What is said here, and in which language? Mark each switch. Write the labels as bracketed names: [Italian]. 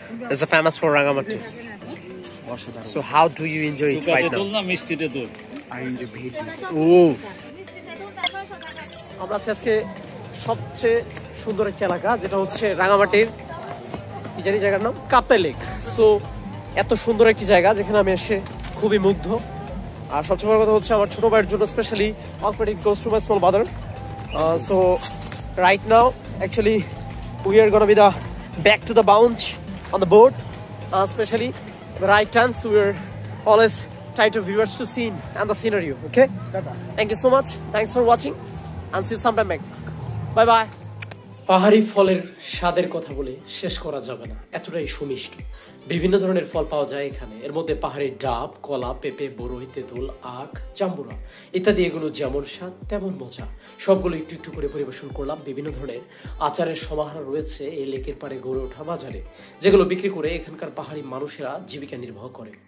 [English] It's the famous for Rangamati. So how do you enjoy it right now? I enjoy it. Oh. [Bangla] আমরা আজকে সবচেয়ে সুন্দর একটা এলাকা, যেটা হচ্ছে রাঙামাটির কি জানি জায়গার নাম, কাপ্তাই লেক। সো এত সুন্দর একটি জায়গা যেখানে আমি এসে খুবই মুগ্ধ। আর সবচেয়ে বড় কথা হচ্ছে আমার ছোট ভাইয়ের জন্য specially [English] all credit goes to my small brother. So right now actually we are gonna be back to the bounce on the boat, especially the right turns. We are always try to viewers to scene and the scenery. Okay, thank you so much, thanks for watching and see you sometime back. Bye bye. [Bangla] পাহাড়ি ফলের স্বাদের কথা বলে শেষ করা যাবে না, এতটাই সুমিষ্ট। বিভিন্ন ধরনের ফল পাওয়া যায় এখানে। এর মধ্যে পাহাড়ি ডাব, কলা, পেঁপে, বরই, তেঁতুল, আখ, জাম্বুরা ইত্যাদি। এগুলো যেমন স্বাদ তেমন মজা। সবগুলো একটু একটু করে পরিবেশন করলাম। বিভিন্ন ধরনের আচারের সমাহার রয়েছে এই লেকের পাড়ে গড়ে ওঠা বাজারে, যেগুলো বিক্রি করে এখানকার পাহাড়ি মানুষেরা জীবিকা নির্বাহ করে।